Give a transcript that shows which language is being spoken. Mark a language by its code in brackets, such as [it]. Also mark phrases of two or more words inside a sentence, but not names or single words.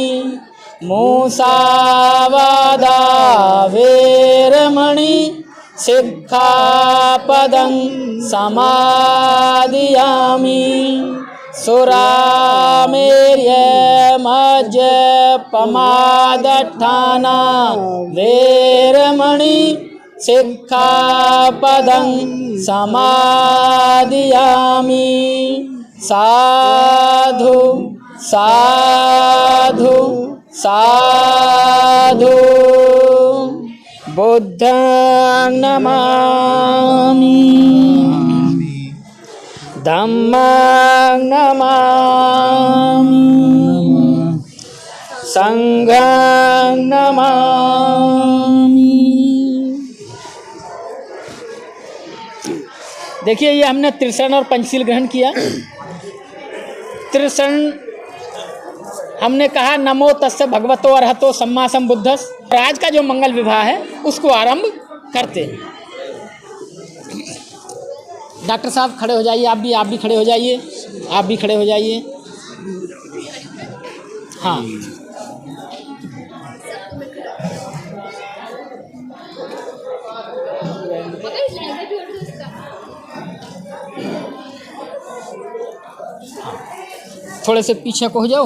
[pi] मूसावादा वेरमणि सिक्खापदं समादियामि सुरामेर्यमज्यपमादठाना वेरमणि सिक्खापदं समादियामि साधु साधु साधु बुद्धं नमामि धम्मं नमामि संघं नमामि। [hi] देखिए ये हमने त्रिशरण और पंचशील ग्रहण किया। त्रिशरण हमने कहा [pi] नमो तस्य भगवतो अरहतो सम्मा सम्बुद्धस्। [hi] आज का जो मंगल विवाह है उसको आरंभ करते हैं। डॉक्टर साहब खड़े हो जाइए, आप भी खड़े हो जाइए, आप भी खड़े हो जाइए। हाँ थोड़े से पीछे को हो जाओ।